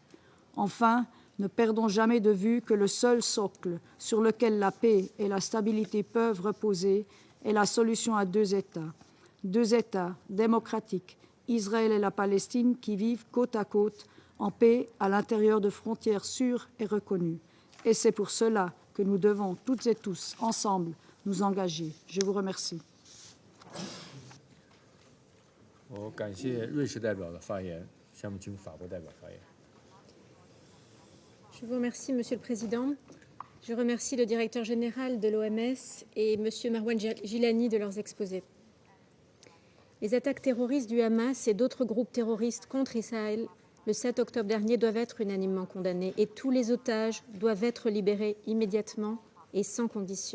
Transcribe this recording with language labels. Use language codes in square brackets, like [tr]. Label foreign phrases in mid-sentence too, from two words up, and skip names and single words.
[fr] Enfin, ne perdons jamais de vue que le seul socle sur lequel la paix et la stabilité peuvent reposer est la solution à deux États démocratiques, Israël et la Palestine, qui vivent côte à côte en paix à l'intérieur de frontières sûres et reconnues. Et c'est pour cela que nous devons toutes et tous, ensemble, nous engager. Je vous remercie. [zh] 我感谢瑞士代表的发言，下面请法国代表发言。 [fr] Je vous remercie, Monsieur le Président. Je remercie le directeur général de l'OMS et Monsieur Marwan Gilani de leurs exposés. Les attaques terroristes du Hamas et d'autres groupes terroristes contre Israël le 7 octobre dernier doivent être unanimement condamnées et tous les otages doivent être libérés immédiatement et sans condition.